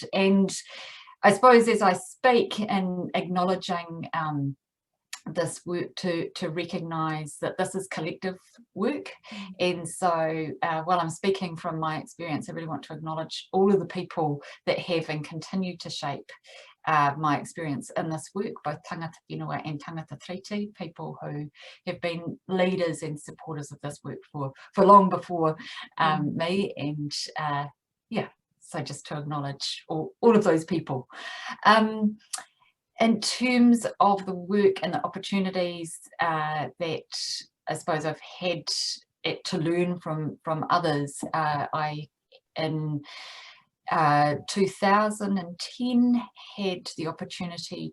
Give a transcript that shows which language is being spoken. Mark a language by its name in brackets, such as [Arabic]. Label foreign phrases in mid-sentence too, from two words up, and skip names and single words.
[English] And I suppose as I speak and acknowledging this work to recognise that this is collective work, and so while I'm speaking from my experience, I really want to acknowledge all of the people that have and continue to shape my experience in this work, both [Māori] tangata whenua [English] and [Māori] tangata tiriti, [English] people who have been leaders and supporters of this work for long before me, and yeah, so just to acknowledge all of those people. In terms of the work and the opportunities that I suppose I've had to learn from others, I in 2010 had the opportunity